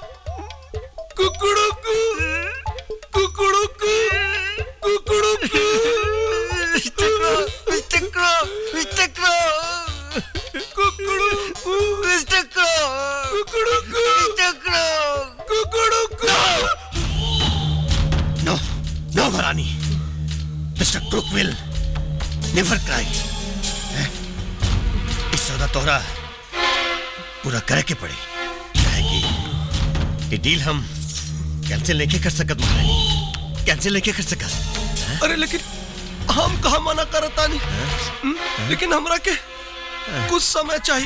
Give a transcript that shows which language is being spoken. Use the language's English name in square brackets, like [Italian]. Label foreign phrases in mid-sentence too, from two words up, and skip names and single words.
[English] कुकड़ू को कुकड़ू को कुकड़ू को कुकड़ू No, महारानी, Mister Crook will never cry. [Bhojpuri] इस सौदा तोहरा पूरा करे के पड़े, कि ये डील हम कैंसिल नहीं कर सकत महारानी, कैंसिल नहीं कर सकत। अरे लेकिन हम कहाँ मना करता नहीं, लेकिन हमरा के कुछ समय चाहिए।